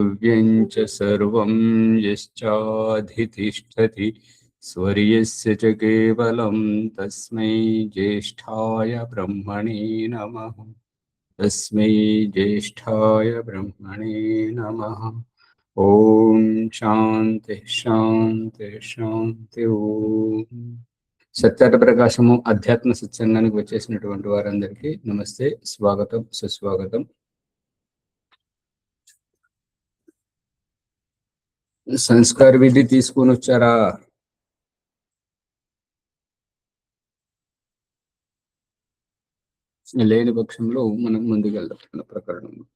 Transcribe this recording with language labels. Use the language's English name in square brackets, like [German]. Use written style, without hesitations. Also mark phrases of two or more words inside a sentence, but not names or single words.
[Sanskrit] च सर्वं यश्चाधितिष्ठति स्वर्यस्य च केवलं तस्मै ज्येष्ठाय ब्रह्मणे नमः। तस्मै ज्येष्ठाय ब्रह्मणे नमः। ओम शांति शांति शांति। [Telugu] ओम సత్యార్థ ప్రకాశము అధ్యాత్మ సత్సంగానికి వచ్చేసినటువంటి వారందరికీ నమస్తే, స్వాగతం, సుస్వాగతం. సంస్కార విధి తీసుకొని వచ్చారా? లేని పక్షంలో మనం ముందుకెళ్దాం ప్రకరణం.